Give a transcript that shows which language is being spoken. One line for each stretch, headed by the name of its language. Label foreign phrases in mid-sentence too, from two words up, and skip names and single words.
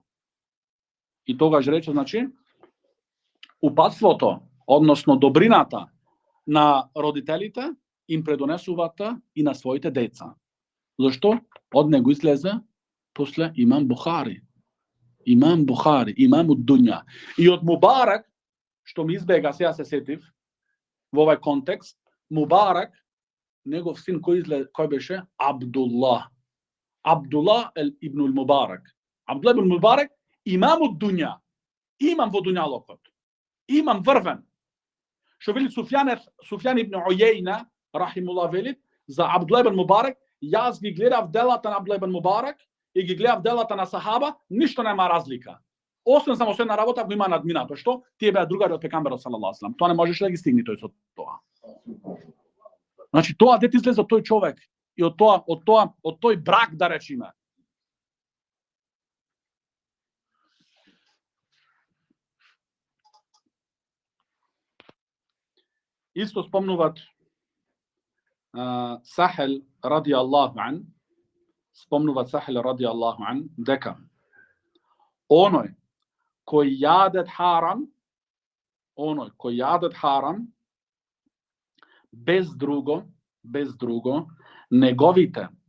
Macedonian: И тогаш рече, значи, упатството, односно добрината на родителите им предонесуваат и на своите деца. Зашто? Од него излезе после имам Бухари, имам од дуња. И од Мубарак, што ми избега, сега се сетив, во овај контекст, Мубарак, негов син кој беше? Абдуллах ибн Мубарак. Абдуллах ибн Мубарак, имам од дуња, имам во дуњалокот, имам врвен. Што вели Суфјан ибн Ујейна, рахимуллах, велит, за Абдуллах ибн Мубарак, јас ги гледав делата на Абдуллах ибн Мубарак и ги гледав делата на сахаба, ништо нема разлика. Освен само една работа го има надминато, што тие беа другари од пегамберот
Arabic: صلى الله عليه وسلم.
Macedonian: Тоа не можеше да ги стигне тој со тоа. Значи тоа дете излезе од тој човек и од тој брак, да речеме. Исто спомнуват Сахел
Arabic: رضي الله عنه,
Macedonian: дека оној кој јадет харам, без друго, неговите